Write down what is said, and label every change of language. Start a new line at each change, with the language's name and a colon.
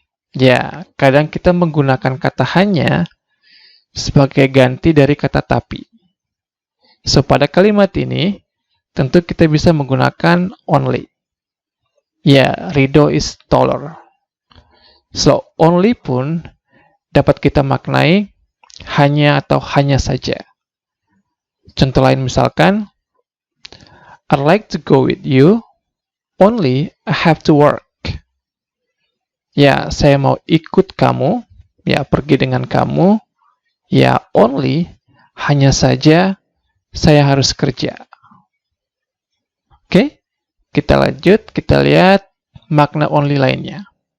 Indonesian: Ya, kadang kita menggunakan kata hanya sebagai ganti dari kata tapi. So, pada kalimat ini, tentu kita bisa menggunakan only. Ya,
English: Rido is taller.
Indonesian: So, only pun dapat kita maknai hanya atau hanya saja. Contoh lain misalkan,
English: I'd like to go with you, only I have to work.
Indonesian: Ya, saya mau ikut kamu, ya pergi dengan kamu, ya only, hanya saja saya harus kerja. Oke, kita lanjut, kita lihat makna only lainnya.